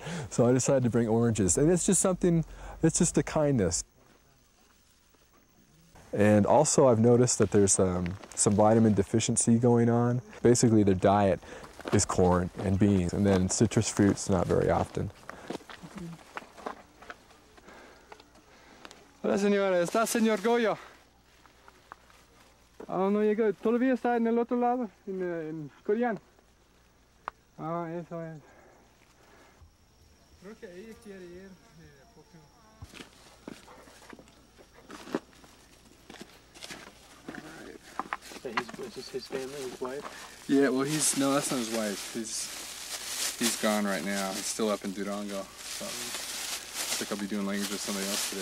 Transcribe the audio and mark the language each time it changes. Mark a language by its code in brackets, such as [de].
[en] So I decided to bring oranges, and it's just a kindness. And also I've noticed that there's some vitamin deficiency going on. Basically their diet is corn and beans, and then citrus fruits not very often. [es] Hola señora, ¿está señor Goyo? Ah, no llegó, todavía está en el otro lado, en coreano. Ah, eso es. Creo que ella quiere ir porque... [en] Is this his family, his wife? Yeah, well no, that's not his wife. He's gone right now. He's still up in Durango. So I think I'll be doing language with somebody else today.